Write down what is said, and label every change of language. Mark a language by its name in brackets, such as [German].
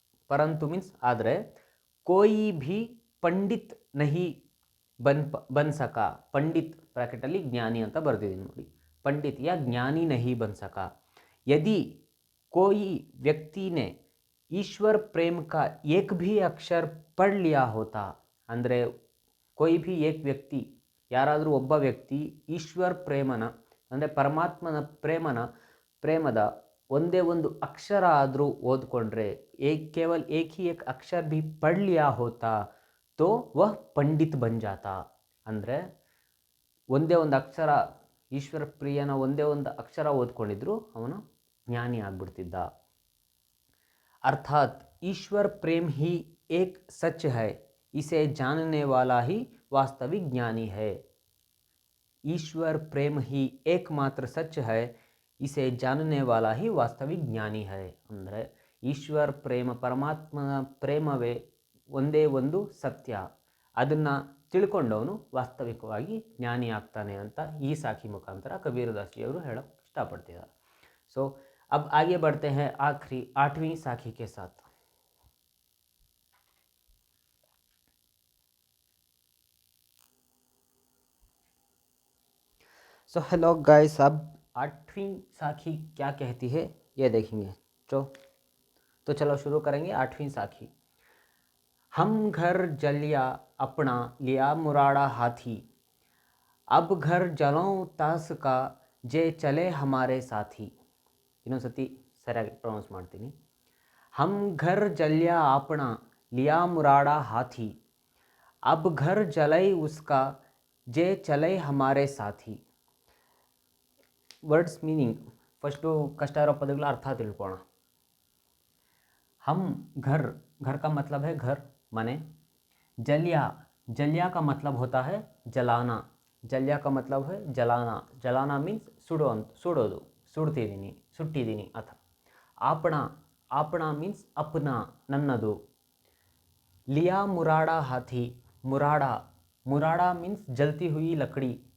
[Hindi] परंतु मीन्स [Kannada] ಆದರೆ [Hindi] कोई भी पंडित नहीं बन सका. [Kannada] पंडित ಬ್ರಾಕೆಟಲ್ಲಿ ಜ್ಞಾನಿ ಅಂತ ಬರ್ದಿದ್ದೀನಿ ನೋಡಿ. [Hindi] पंडित या ज्ञानी नहीं बन सका. यदि कोई व्यक्ति ने ईश्वर प्रेम का एक भी अक्षर पढ़ लिया होता, [Kannada] ಅಂದರೆ [Hindi] कोई भी एक व्यक्ति, [Kannada] ಯಾರಾದರೂ ಒಬ್ಬ ವ್ಯಕ್ತಿ ಈಶ್ವರ್ ಪ್ರೇಮನ ಅಂದರೆ ಪರಮಾತ್ಮನ ಪ್ರೇಮದ ಒಂದೇ ಒಂದು ಅಕ್ಷರ ಆದರೂ ಓದ್ಕೊಂಡ್ರೆ, ಕೇವಲ [Hindi] ಏಕ್ ಹಿ ಏಕ್ ಅಕ್ಷರ ಭಿ ಪढ़ लिया होता तो वह पंडित बन जाता. [Kannada] ಅಂದರೆ ಒಂದೇ ಒಂದು ಅಕ್ಷರ, ಈಶ್ವರ ಪ್ರಿಯನ ಒಂದೇ ಒಂದು ಅಕ್ಷರ ಓದ್ಕೊಂಡಿದ್ರು ಅವನು ಜ್ಞಾನಿ ಆಗ್ಬಿಡ್ತಿದ್ದ. [Hindi] अर्थात ईश्वर प्रेम ही एक सच है, इसे जानने वाला ही वास्तविक ज्ञानी है. ईश्वर प्रेम ही एकमात्र सच है, इसे जानने वाला ही वास्तविक ज्ञानी है. [Kannada] ಅಂದರೆ ಈಶ್ವರ ಪ್ರೇಮ, ಪರಮಾತ್ಮನ ಪ್ರೇಮವೇ ಒಂದೇ ಒಂದು ಸತ್ಯ, ಅದನ್ನು ತಿಳ್ಕೊಂಡವನು ವಾಸ್ತವಿಕವಾಗಿ ಜ್ಞಾನಿ ಆಗ್ತಾನೆ ಅಂತ ಈ ಸಾಖಿ ಮುಖಾಂತರ ಕಬೀರದಾಸ್ जी ಅವರು ಹೇಳಕ್ಕೆ ಇಷ್ಟಪಡ್ತಿದ್ದಾರೆ. [Hindi] सो अब आगे बढ़ते हैं आखिरी 8वीं साखी के साथ. सो हेलो गाइस, अब 8वीं साखी क्या कहती है ये देखेंगे. तो चलो शुरू करेंगे 8वीं साखी. हम घर जलिया अपना लिया मुराड़ा हाथी, अब घर जलों तास का जे चले हमारे साथी. [Kannada] ಇನ್ನೊಂದ್ಸತಿ ಸರಿಯಾಗಿ ಪ್ರೊನೌನ್ಸ್ ಮಾಡ್ತೀನಿ. [Hindi] हम घर जलिया अपना लिया मुराड़ा हाथी, अब घर जलई उसका जे चले हमारे साथी. [Kannada] ವರ್ಡ್ಸ್ ಮೀನಿಂಗ್ ಫಸ್ಟು ಕಷ್ಟ ಇರೋ ಪದಗಳ ಅರ್ಥ ತಿಳ್ಕೊಳ್ಳೋಣ. [Hindi] हम घर, घर का मतलब है घर माने. जलिया, जलिया का मतलब होता है जलाना. जलिया का मतलब है जलाना. जलाना मीन्स [Kannada] ಸುಡೋದು, ಸುಟ್ಟಿದ್ದೀನಿ ಅಥವಾ. ಆಪಣ, ಆಪಣ ಮೀನ್ಸ್ ಅಪ್ನ, ನನ್ನದು. [Hindi] लिया मुराड़ा हाथी, मुराड़ा, मुराड़ा मीन्स जलती हुई लकड़ी.